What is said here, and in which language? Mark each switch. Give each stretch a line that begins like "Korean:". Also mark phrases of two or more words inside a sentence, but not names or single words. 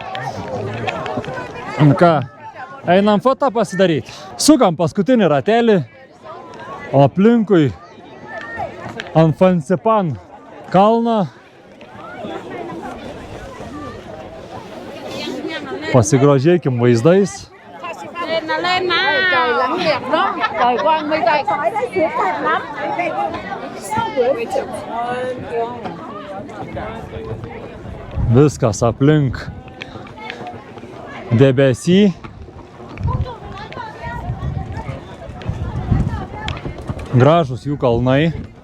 Lithuanian: Nu ką, einam fotą pasidaryti. Sukam paskutinį ratelį, o aplinkui ant Fansipan kalną pasigrožėkim vaizdais.
Vietnamese: Lên mà trời lắm đẹp đó, trời quang mây tây khói đấy xuống đẹp lắm.
Lithuanian: Viskas aplink debesį. Gražus jų kalnai.